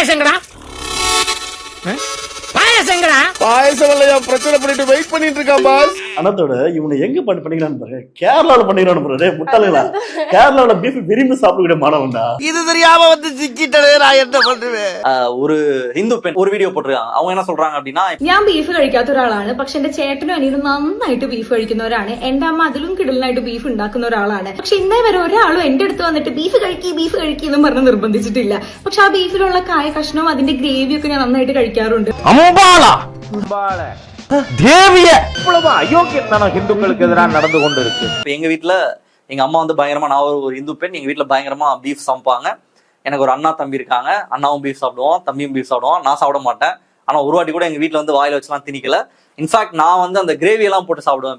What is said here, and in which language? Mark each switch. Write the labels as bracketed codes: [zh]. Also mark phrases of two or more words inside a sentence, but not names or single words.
[ta] பிரச்சனை பண்ணிட்டு வெயிட் பண்ணிட்டு இருக்கான் பாஸ். அனத்தோட இவனை எங்க பண்ணிக்கிறான்னு பாருங்க, கேரளாவில் பண்ணிக்கிறான்னு பாருங்க. முட்டாளுங்களா, கேரளாவில் பீஃப் விரும்பி சாப்பிடக்கூடிய மாணவன்டா. இது தெரியாம சிக்கிட்டே நான் என்ன பண்ணுவேன். ஒரு ஹிந்து பெண் ஒரு வீடியோ പോട്ടിருக்காங்க. அவங்க என்ன சொல்றாங்க அப்படின்னா, [ml] ഞാൻ ബീഫ് കഴിക്കാത്ത ഒരാളാണ്, പക്ഷെ എന്റെ ചേട്ടനും അനിയനും നന്നായിട്ട് ബീഫ് കഴിക്കുന്നവരാണ്. എന്റെ അമ്മ അതിലും കിടലിനായിട്ട് ബീഫ് ഉണ്ടാക്കുന്ന ഒരാളാണ്. പക്ഷെ ഇന്നേ വരെ ഒരാളും എന്റെ അടുത്ത് വന്നിട്ട് ബീഫ് കഴിക്കി എന്ന് പറഞ്ഞ് നിർബന്ധിച്ചിട്ടില്ല. പക്ഷെ ആ ബീഫിലുള്ള കായ കഷ്ണവും അതിന്റെ ഗ്രേവിയൊക്കെ ഞാൻ നന്നായിട്ട് കഴിക്കാറുണ്ട്. [ta] ஹிந்துக்களுக்கு எதிராக நடந்து கொண்டு இருக்கு. எங்க வீட்டுல எங்க அம்மா பயங்கரமா, நான் ஒரு இந்து பெண், எங்க வீட்டுல பயங்கரமா பீஃப் சமைப்பாங்க. எனக்கு ஒரு அண்ணா தம்பி இருக்காங்க. அண்ணாவும் பீஃப் சாப்பிடுவோம், தம்பியும் பீஃப் சாப்பிடுவோம். நான் சாப்பிட மாட்டேன். ஆனா ஒரு வாட்டி கூட எங்க வீட்டுல வாயில வச்சுலாம் திணிக்கல. இன்ஃபேக்ட் நான் அந்த கிரேவி எல்லாம் போட்டு சாப்பிடுவேன்.